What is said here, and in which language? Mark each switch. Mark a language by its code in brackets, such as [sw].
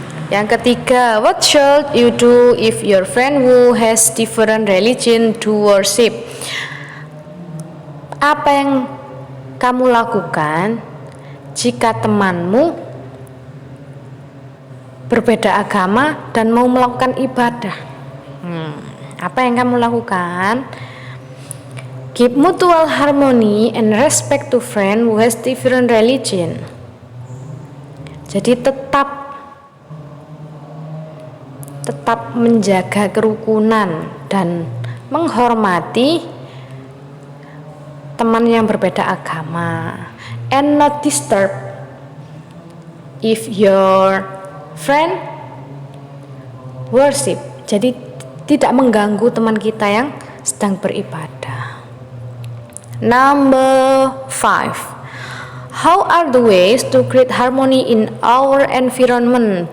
[id] Yang ketiga, [en] what should you do if your friend who has different religion to worship? [id] Apa yang kamu lakukan jika temanmu berbeda agama dan mau melakukan ibadah. Apa yang kamu lakukan? [en] Keep mutual harmony and respect to friend who has different religion. [id] Jadi tetap menjaga kerukunan dan menghormati teman yang berbeda agama, [en] and not disturb if your friend worship. [id] Jadi tidak mengganggu teman kita yang sedang beribadah. [en] Number 5. How are the ways to create harmony in our environment?